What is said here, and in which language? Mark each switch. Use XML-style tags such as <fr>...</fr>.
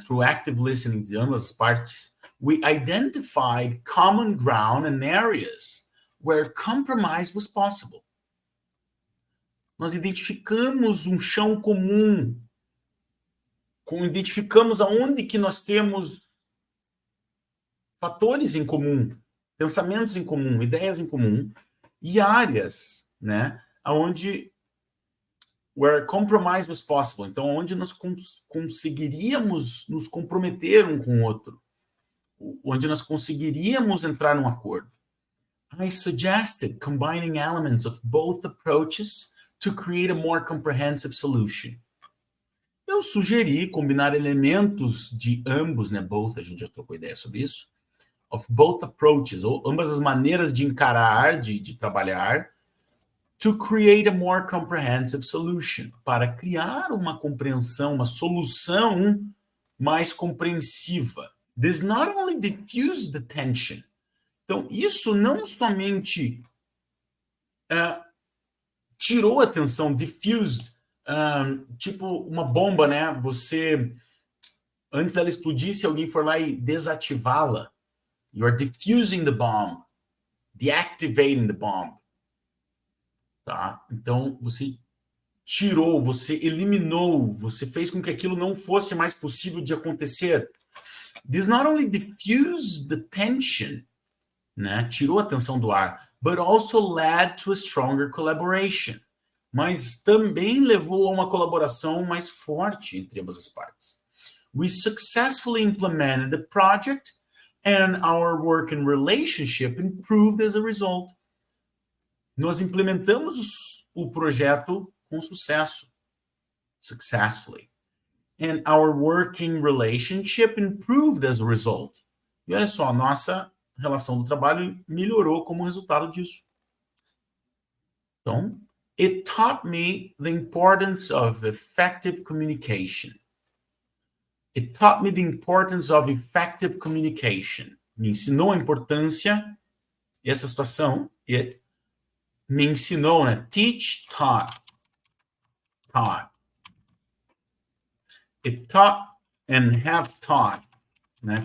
<en>Through active listening</en> <pt>de ambas as partes,</pt> <en>we identified common ground and areas where compromise was possible.</en> <pt>Nós identificamos um chão comum, identificamos aonde que nós temos fatores em comum, pensamentos em comum, ideias em comum, e áreas, né? Onde</pt> <en>where compromise was possible.</en> <pt>Então, onde nós conseguiríamos nos comprometer um com o outro, onde nós conseguiríamos entrar num acordo.</pt> <en>I suggested combining elements of both approaches to create a more comprehensive solution.</en> <pt>Eu sugeri combinar elementos de ambos, né?</pt> <en>Both,</en> <pt>a gente já trocou ideia sobre isso.</pt> <en>Of both approaches,</en> <pt>ou ambas as maneiras de encarar, de trabalhar,</pt> <en>to create a more comprehensive solution,</en> <pt>para criar uma compreensão, uma solução mais compreensiva.</pt> <en>This not only diffused the tension.</en> <pt>Então, isso não somente tirou a tensão, diffused, tipo uma bomba, né? Você, antes dela explodir, se alguém for lá e desativá-la,</pt> <en>you are diffusing the bomb,</en> <pt>deactivating the bomb. Tá? Então, você tirou, você eliminou, você fez com que aquilo não fosse mais possível de acontecer.</pt> <en>This not only diffused the tension, né?</en> <pt>Tirou a tensão do ar,</pt> <en>but also led to a stronger collaboration.</en> <pt>Mas também levou a uma colaboração mais forte entre ambas as partes.</pt> <en>We successfully implemented the project and our working relationship improved as a result.</en> <pt>Nós implementamos o projeto com sucesso.</pt> <en>Successfully. And our working relationship improved as a result.</en> <pt>E olha só, a nossa relação do trabalho melhorou como resultado disso. Então,</pt> <en>It taught me the importance of effective communication. It taught me the importance of effective communication.</en> <pt>Me ensinou a importância, essa situação, it me ensinou, né?</pt> <en>Teach, taught. It taught and have taught, né?</en>